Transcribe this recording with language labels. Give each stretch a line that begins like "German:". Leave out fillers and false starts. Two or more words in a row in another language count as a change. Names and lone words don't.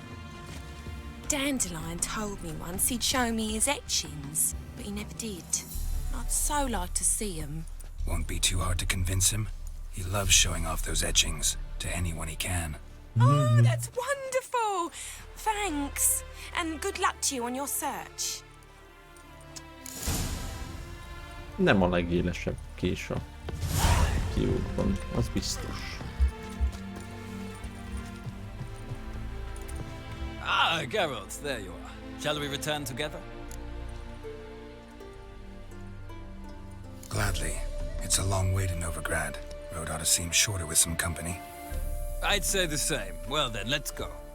English: Dandelion told me once he'd show me his etchings, but he never did. I'd so like to see them. Won't be too hard to convince him. He loves showing off those etchings to anyone he can. Oh, that's wonderful! Thanks. And good luck to you on your search.
Hungarian: Nem a legélesebb kés a kiútban, az biztos.
English: Ah, Geralt, there you are. Shall we return together? Gladly. It's a long way to Novigrad. Road ought to seem shorter with some company. I'd say the same. Well then, let's go.